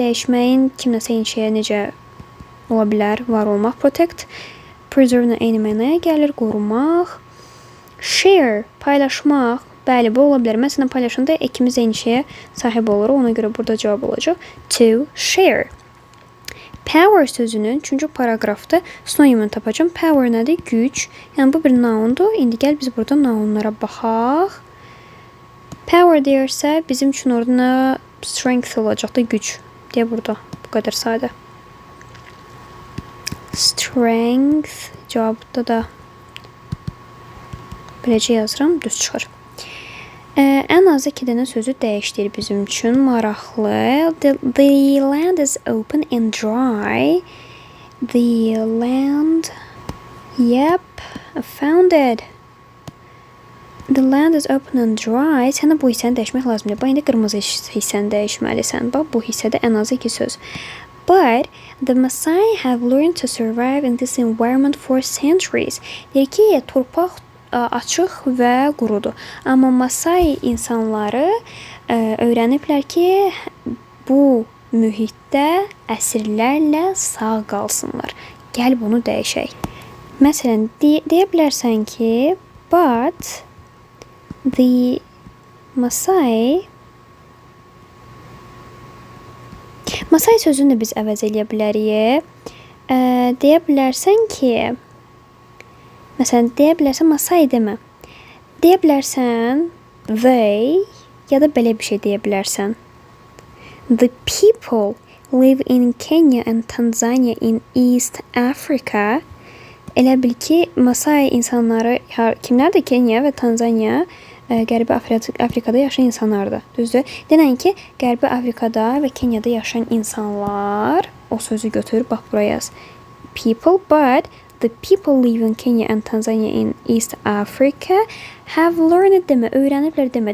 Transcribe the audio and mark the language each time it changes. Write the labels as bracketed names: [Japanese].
[Azerbaijani] Dəyişməyin kimləsə eyni şeyə necə ola bilər, var olmaq. Protect, preserve-nə eyni mənaya gəlir, qorumaq. Share, paylaşmaq. Bəli, bu ola bilər. Mən sənə paylaşanda ikimiz eyni şeyə sahib oluruq. Ona görə burada cavab olacaq. [English] To share. [Azerbaijani] Power sözünün 3-cü paragrafda sinonimini tapacağım. Power nədir? Güc. Yəni bu bir noundur. İndi gəl biz burada nounlara baxaq. Power deyirsə bizim üçün orada strength olacaq da güc. Deyə burada. Bu qədər sadə. Strength cavabda da beləcə yazıram. Düz çıxır. Ən azı 2 dənə sözü dəyişdir bizim üçün. Maraqlı. [English] The land is open and dry. The land. Yep, I found it. The land is open and dry. [Azerbaijani] Sənə bu hissəni dəyişmək lazımdır. Bax, indi qırmızı hissəni dəyişməlisən. Bax, bu hissədə ən azı 2 söz. [English] But the Masai have learned to survive in this environment for centuries. [Azerbaijani] Deyir ki, torpaq açıq və qurudur. Amma Masai insanları öyrəniblər ki, bu mühitdə əsrlərlə sağ qalsınlar. Gəl bunu dəyişək. Məsələn, deyə bilərsən ki, [English] but the Masai [Azerbaijani] sözünü biz əvəz eləyə bilərik. Deyə bilərsən ki, məsələn, deyə bilərsən Masai demə. Deyə bilərsən they ya da belə bir şey deyə bilərsən. [English] The people live in Kenya and Tanzania in East Africa. [Azerbaijani] Elə bil ki, Masai insanları kimlərdir? Kenya və Tanzania Qərbi Afrikada yaşayan insanlardır. Düzdür? Denən ki, Qərbi Afrikada və Kenyada yaşayan insanlar, o sözü götür, bax buraya yaz. [English] People, but the people live in Kenya and Tanzania in East Africa have learned [Azerbaijani] demə, öyrəniblər demə.